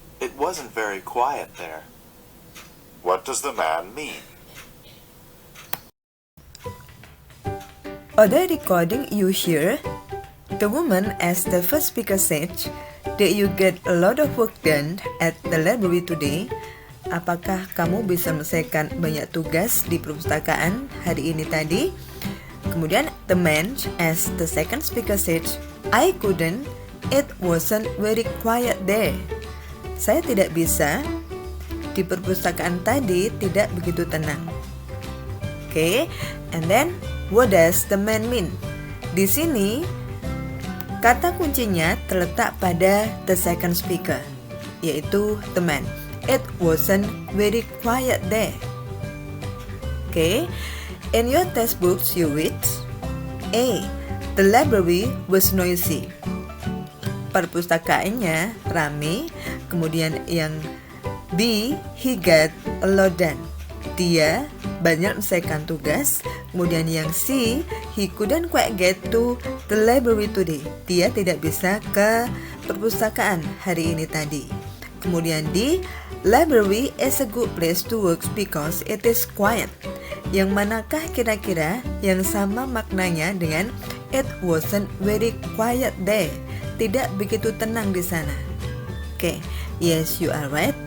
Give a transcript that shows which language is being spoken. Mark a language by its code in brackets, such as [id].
[en] It wasn't very quiet there. What does the man mean? Other recording you hear, the woman as the first speaker said, "Did you get a lot of work done at the library today?" [id] Apakah kamu bisa menyelesaikan banyak tugas di perpustakaan hari ini tadi? Kemudian [en] the man as the second speaker said, "I couldn't. It wasn't very quiet there." [id] Saya tidak bisa. Di perpustakaan tadi tidak begitu tenang. [en] Okay, and then what does the man mean? [id] Di sini kata kuncinya terletak pada [en] the second speaker, [id] yaitu [en] the man. It wasn't very quiet there. Okay, in your textbooks you read A. The library was noisy. [id] Perpustakaannya ramai. Kemudian yang [en] B. He got a lot done. [id] Dia banyak menyelesaikan tugas. Kemudian yang C. [en] He couldn't quite get to the library today. [id] Dia tidak bisa ke perpustakaan hari ini tadi. Kemudian D. [en] Library is a good place to work because it is quiet. [id] Yang manakah kira-kira yang sama maknanya dengan [en] it wasn't very quiet there? [id] Tidak begitu tenang di sana. [en] Okay, yes, you are right.